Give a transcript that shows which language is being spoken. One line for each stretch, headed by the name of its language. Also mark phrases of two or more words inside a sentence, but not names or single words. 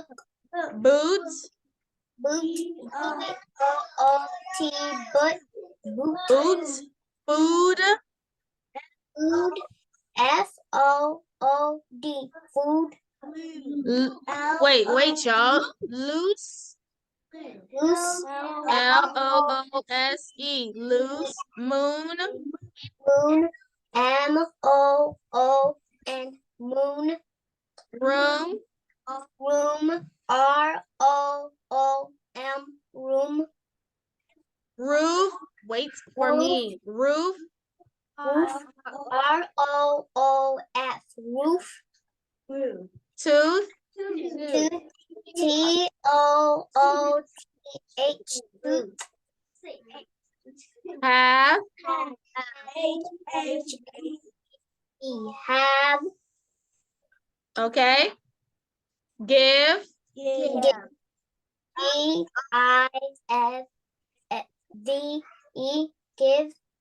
English: Boot. Boot, B-O-O-T, boot. Boot. Food. Food, F-O-O-D, food. Wait, y'all. Loose. Loose, L-O-O-S-E. Loose. Moon. moon, M-O-O-N, moon. Room. Room, R-O-O-M, room. Roof. Wait for me. Roof. Roof, R-O-O-F, roof. Tooth. T-O-O-T-H, tooth. Have. H-H-E, have. Okay. Give. G-I-F-D-E, give.